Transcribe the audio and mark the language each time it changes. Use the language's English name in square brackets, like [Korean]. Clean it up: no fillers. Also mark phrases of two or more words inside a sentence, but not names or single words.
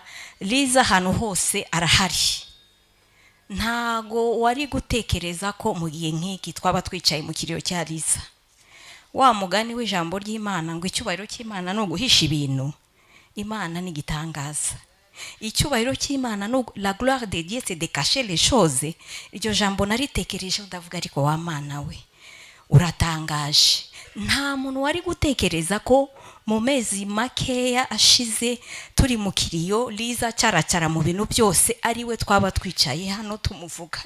[Kinyarwanda] Liza hano hose arahari. Ntago wari gutekereza ko mu gihe nk'iki twaba twicaye mu kiriyo cya Liza. Wa mugani w'ijambo ry'Imana ngo icyubahiro cy'Imana no guhisha ibintu. Imana ni gitangaza. Icyubahiro cy'Imana no [French] la gloire de Dieu c'est de cacher les choses. [Kinyarwanda] Iryo jambo naritekereje ndavuga ariko wa Mana we uratangaje. Nta muntu wari gutekereza ko mu mezi makeya ashize turi mu kiriyo Liza caracara mu bintu byose ari we twaba twicaye hano tumuvuga.